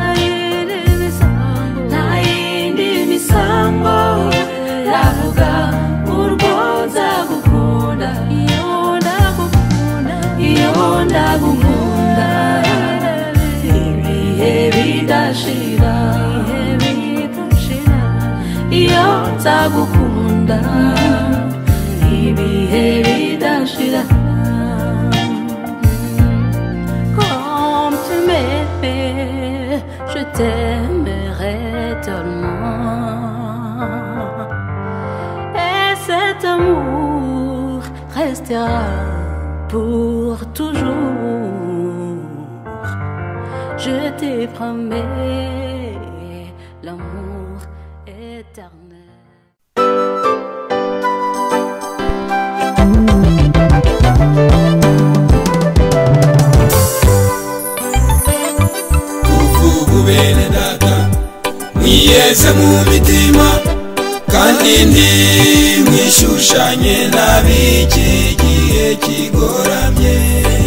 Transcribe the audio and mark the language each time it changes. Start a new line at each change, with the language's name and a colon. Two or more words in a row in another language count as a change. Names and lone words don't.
Kinyarwanda: nta yindi misambo yavuga urwo nzagukunda iyo ndagukunda ibihe bidashira iyo nzagukunda ibihe bidashira
French: comme tu m'aimais je t'aimerai tellement et cet amour restera pour toujours je te promets l'amour éternel.
Kinyarwanda: Bene data mwiyeze mu mitima kandi ntimwishushanye n'ab'iki gihe kigoramye